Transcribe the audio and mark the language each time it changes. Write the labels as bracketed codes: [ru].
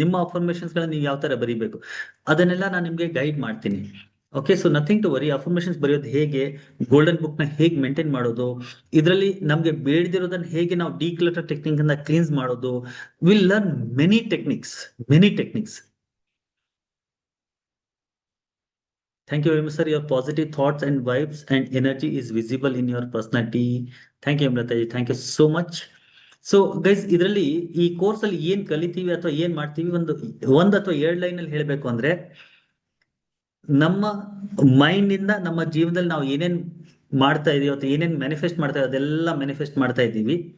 [kn] ನಿಮ್ಮ ಅಫರ್ಮೇಶನ್ಸ್ ಗಳನ್ನ ನೀವು ಯಾವ ತರ ಬರೀಬೇಕು ಅದನ್ನೆಲ್ಲ ನಾನು ನಿಮ್ಗೆ ಗೈಡ್ ಮಾಡ್ತೀನಿ. Okay, [en] So nothing to worry. [kn] Affirmations ಬರೆಯೋದು ಹೇಗೆ, ಗೋಲ್ಡನ್ ಬುಕ್ ನ ಹೇಗೆ ಮೇಂಟೈನ್ ಮಾಡೋದು, ಇದರಲ್ಲಿ ನಮ್ಗೆ ಬೇಡದಿರೋದನ್ನ ಹೇಗೆ ನಾವು ಡಿಕ್ಲಟರ್ ಟೆಕ್ನಿಕ್ ಇಂದ ಕ್ಲೀನ್ಸ್ ಮಾಡೋದು, [en] Will learn many techniques. Thank you very much, sir. Your positive thoughts and vibes and energy is visible in your personality. Thank you, Amrita ji. Thank you so much. [kn] So guys, ಇದರಲ್ಲಿ ಈ course ಅಲ್ಲಿ ಏನ್ ಕಲಿತೀವಿ ಅಥವಾ ಏನ್ ಮಾಡ್ತೀವಿ, ಒಂದ್ ಅಥವಾ 2 ಲೈನ್ ಅಲ್ಲಿ ಹೇಳ್ಬೇಕು ಅಂದ್ರೆ, ನಮ್ಮ ಮೈಂಡ್ ಇಂದ ನಮ್ಮ ಜೀವನದಲ್ಲಿ ನಾವು ಏನೇನ್ ಮಾಡ್ತಾ ಇದೀವಿ ಅಥವಾ ಏನೇನ್ ಮ್ಯಾನಿಫೆಸ್ಟ್ ಮಾಡ್ತಾ ಇದೀವಿ ಅದೆಲ್ಲ ಮ್ಯಾನಿಫೆಸ್ಟ್ ಮಾಡ್ತಾ ಇದ್ದೀವಿ.